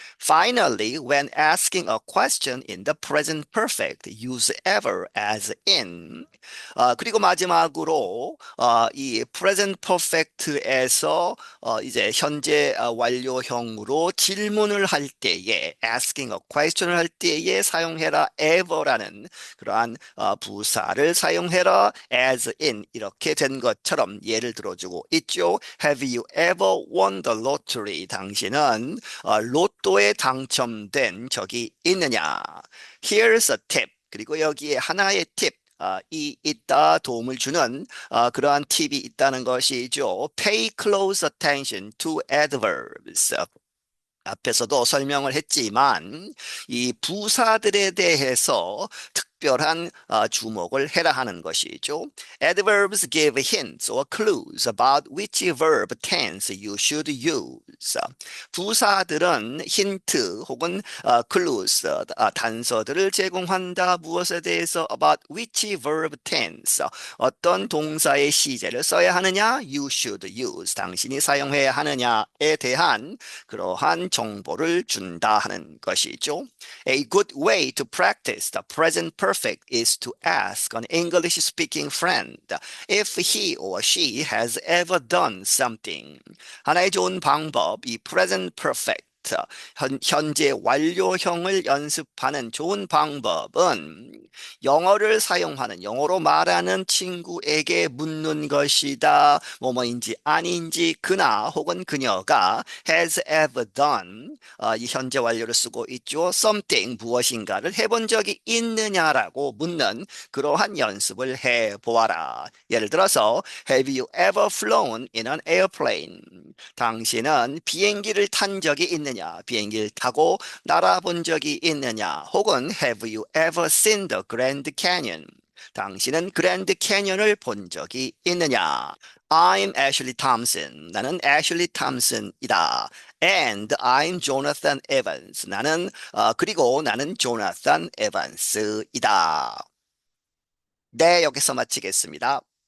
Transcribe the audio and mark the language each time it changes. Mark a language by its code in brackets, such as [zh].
[en] Finally, when asking a question in the present perfect, use ever as in. [ko] 그리고 마지막으로 이 present perfect에서 이제 현재 완료형으로 질문을 할 때에 [en] asking a question [ko] 을 할 때에 사용해라 ever라는 그러한 부사를 사용해라 [en] as in [ko] 이렇게 된 것처럼 예를 들어주고 있죠. [en] Have you ever won the lottery? [ko] 당신은 로또에 당첨된 적이 있느냐? [en] Here's a tip. [ko] 그리고 여기에 하나의 팁. 이 있다 도움을 주는 그러한 팁이 있다는 것이죠. [en] Pay close attention to adverbs. [ko] 앞에서도 설명을 했지만 이 부사들에 대해서 특별한 주목을 해라 하는 것이죠. [en] Adverbs give hints or clues about which verb tense you should use. [ko] 부사들은 힌트 혹은 clues, 단서들을 제공한다. 무엇에 대해서 [en] about which verb tense, [ko] 어떤 동사의 시제를 써야 하느냐, [en] you should use, [ko] 당신이 사용해야 하느냐에 대한 그러한 정보를 준다 하는 것이죠. [en] A good way to practice the present perfect is to ask an English-speaking friend if he or she has ever done something. [ko] 하나의 좋은 방법, 이 present perfect, 현재 완료형을 연습하는 좋은 방법은 영어를 사용하는 영어로 말하는 친구에게 묻는 것이다. 뭐뭐인지 아닌지 그나 혹은 그녀가 [en] has ever done [ko] 이 현재 완료를 쓰고 있죠. something 무엇인가를 해본 적이 있느냐라고 묻는 그러한 연습을 해보아라. 예를 들어서 [en] Have you ever flown in an airplane? [ko] 당신은 비행기를 탄 적이 있느냐? 비행기를 타고 날아본 적이 있느냐? [en] 혹은 Have you ever seen the Grand Canyon? [ko] 당신은 그랜드 캐년을 본 적이 있느냐? [en] I'm Ashley Thompson. [ko] 나는 Ashley Thompson이다. [en] And I'm Jonathan Evans. [ko] 그리고 나는 Jonathan Evans이다. 네, 여기서 마치겠습니다.